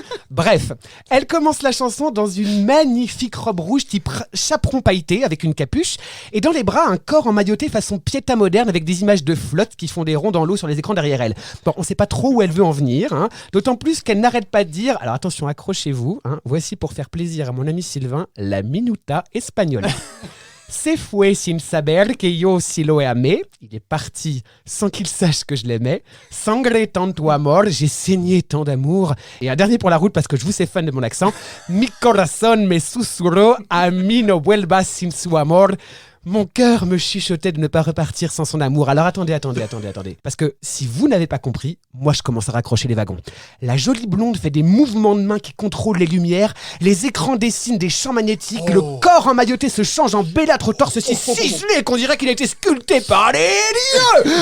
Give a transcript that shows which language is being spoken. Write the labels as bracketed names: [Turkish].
[French] Bref, elle commence la chanson dans une magnifique robe rouge type chaperon pailleté avec une capuche et dans les bras un corps emmailloté façon Pieta moderne avec des images de flotte qui font des ronds dans l'eau sur les écrans derrière elle. Bon, on sait pas trop où elle veut en venir, d'autant plus qu'elle n'arrête pas de dire, alors attention, accrochez-vous, voici pour faire plaisir à mon ami Sylvain, la minuta espagnole. [Spanish] Se fue sin saber que yo si lo amé. [French] Il est parti sans qu'il sache que je l'aimais. [Spanish] Sangre tanto amor, [French] j'ai saigné tant d'amour. Et un dernier pour la route parce que je vous sais fan de mon accent. [Spanish] Mi corazón me susurró, a mí no vuelvas sin su amor. [French] Mon cœur me chuchotait de ne pas repartir sans son amour. Alors attendez. Parce que si vous n'avez pas compris, moi je commence à raccrocher les wagons. La jolie blonde fait des mouvements de main qui contrôlent les lumières, les écrans dessinent des champs magnétiques, le corps emmailloté se change en bellâtre au torse si ciselé qu'on dirait qu'il a été sculpté par les dieux.